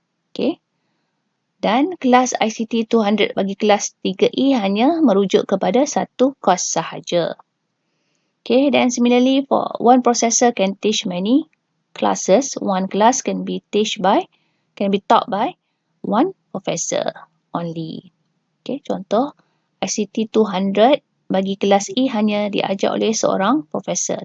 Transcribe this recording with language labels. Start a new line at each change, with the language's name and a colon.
Malay: Okay, dan kelas ICT 200 bagi kelas 3E hanya merujuk kepada satu course sahaja.
English: Okay, then similarly for one processor can teach many classes. One class can be taught by one professor only.
Malay: Okay, contoh ICT 200 bagi kelas E hanya diajar oleh seorang profesor.